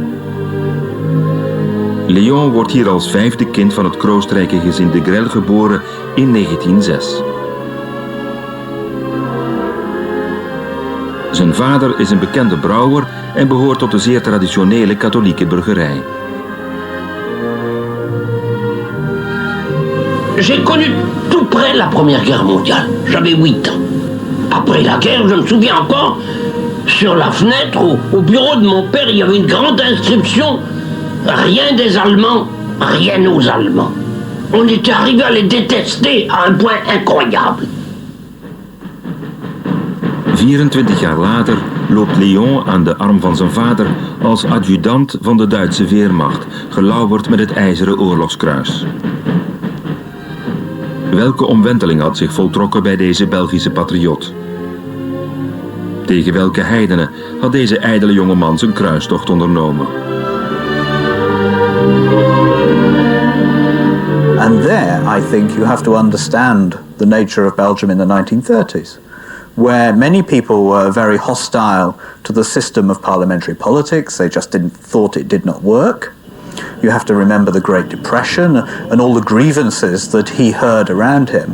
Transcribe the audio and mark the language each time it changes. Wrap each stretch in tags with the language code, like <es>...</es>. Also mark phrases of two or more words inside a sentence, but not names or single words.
<nl>Léon wordt hier als vijfde kind van het kroostrijke gezin de Grelle geboren in 1906. Zijn vader is een bekende brouwer en behoort tot de zeer traditionele katholieke burgerij.</nl> <fr>J'ai connu tout près la Première Guerre mondiale. J'avais 8 ans. Après la guerre, je me souviens encore, sur la fenêtre, au bureau de mon père, il y avait une grande inscription « Rien des Allemands, rien aux Allemands ». On était arrivé à les détester à un point incroyable.</fr> <nl>24 jaar later loopt Léon aan de arm van zijn vader als adjudant van de Duitse Weermacht, gelauwerd met het ijzeren oorlogskruis. Welke omwenteling had zich voltrokken bij deze Belgische patriot? Tegen welke heidenen had deze ijdele jongeman zijn kruistocht ondernomen?</nl> <en>And there, I think, you have to understand the nature of Belgium in the 1930s, where many people were very hostile to the system of parliamentary politics. They just thought it did not work. You have to remember the Great Depression and all the grievances that he heard around him.</en>